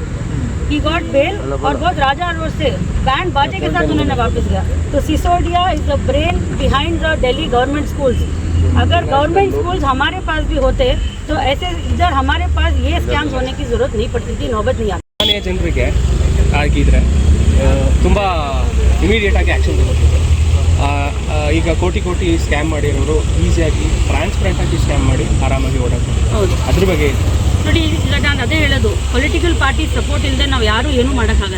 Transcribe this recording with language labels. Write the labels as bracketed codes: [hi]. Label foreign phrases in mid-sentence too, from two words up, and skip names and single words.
[en] he got bail, [hi] और बहुत राजा रोड से बैंड बाजे के साथ उन्होंने वापस गया। [en] तो Sisodia is the brain behind the Delhi government schools। [hi] अगर [en] government schools [hi] हमारे पास भी होते तो ऐसे इधर हमारे पास ये स्कैम्स होने की जरूरत नहीं पड़ती थी, नौबत नहीं आती। [kn] ಸಾಮಾನ್ಯ ಜನರಿಗೆ ಆಗಿದ್ರೆ ತುಂಬ ಇಮಿಡಿಯೇಟಾಗಿ ಆ್ಯಕ್ಷನ್ ತಗೋಬೇಕು. ಈಗ ಕೋಟಿ ಸ್ಕ್ಯಾಮ್ ಮಾಡಿರೋರು ಈಸಿಯಾಗಿ ಟ್ರಾನ್ಸ್ಪರೆಂಟಾಗಿ ಸ್ಕ್ಯಾಮ್ ಮಾಡಿ ಆರಾಮಾಗಿ ಓಡಾಡ್ತಾರೆ. ಅದ್ರ ಬಗ್ಗೆ ನೋಡಿ, ಈಗ ನಾನು ಅದೇ ಹೇಳೋದು, [en] political party support [kn] ಇಲ್ಲದೆ ನಾವು ಯಾರೂ ಏನೂ ಮಾಡೋಕ್ಕಾಗಲ್ಲ.